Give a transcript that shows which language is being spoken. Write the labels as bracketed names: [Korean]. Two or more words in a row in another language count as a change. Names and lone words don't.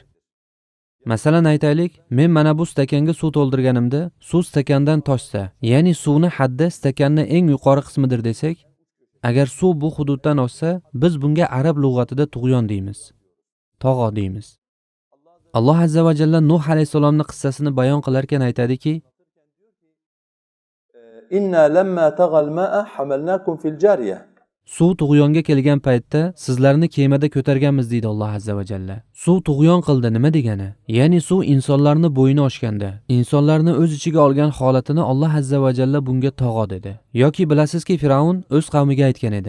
[Uzbek] Masalan aytaylik, men mana bu stakanga suv to'ldirganimda, suv stakandan toshsa, ya'ni suvni haddi stakanning eng yuqori qismidir desak, agar suv bu hududdan oshsa, biz bunga arab lug'atida tug'yon deymiz. Tog'o deymiz. Alloh [Arabic] عز وجل [Uzbek] Nuh alayhisalomning qissasini bayon qilarkan aytadiki: [Arabic] إنا لما طغى الماء حملناكم في الجارية. [Uzbek] Suv tug'yonga kelgan paytda sizlarni kemada ko'targanmiz deydi Alloh [Arabic] عز وجل. [Uzbek] Suv tug'yon qildi nima degani? Ya'ni suv insonlarni bo'yini oshganda, insonlarni o'z ichiga olgan holatini Alloh [Arabic] عز وجل [Uzbek] bunga tog'o dedi. Yoki bilasizki, Firavun o'z qavmiga aytgan edi: